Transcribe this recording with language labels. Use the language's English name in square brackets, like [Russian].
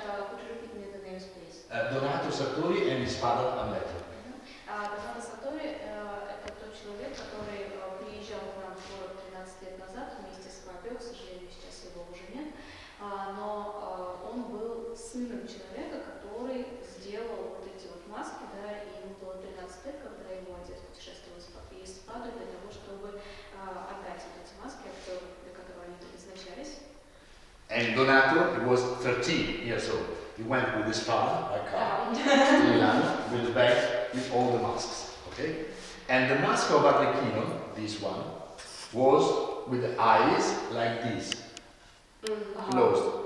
[English] Could you repeat me the names, please? Donato Sartori and his father Amleto. [Russian] Donato Sartori – это тот человек, который приезжал к нам в город 13 лет назад вместе с Фабио, к сожалению, сейчас его уже нет, но он был сыном человека, который сделал вот эти вот маски, да, и ему было 13 лет, когда его отец путешествовал из Падуи для того, чтобы отдать вот эти маски актеру, для которого они предназначались. [English] And Donato, he was 13 years old. He went with his father by car to Milano with the bag with all the masks. Okay? And the mask of Arlecchino, this one, was with the eyes like this, closed.